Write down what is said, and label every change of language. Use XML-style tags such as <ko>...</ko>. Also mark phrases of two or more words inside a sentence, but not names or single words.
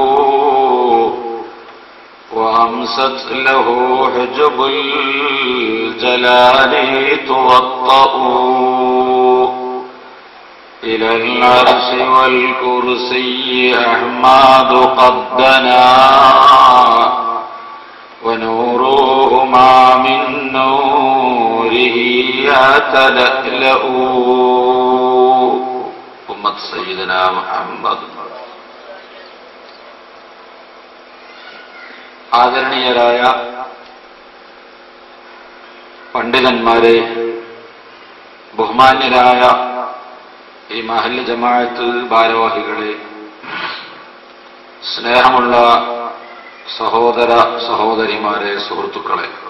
<ar>وأمست له حجب الجلال توطأ، إلى العرش والكرسي أحمد قد دنا، ونورهما من نوره يتلألأ. أمة سيدنا محمد.</ar> <ml>ആദരണീയരായ പണ്ഡിതന്മാരെ, ബഹുമാന്യരായ ഈ മഹല്ല് ജമാഅത്ത് ഭാരവാഹികളെ, സ്നേഹമുള്ള സഹോദര സഹോദരിമാരെ, സുഹൃത്തുക്കളെ,</ml>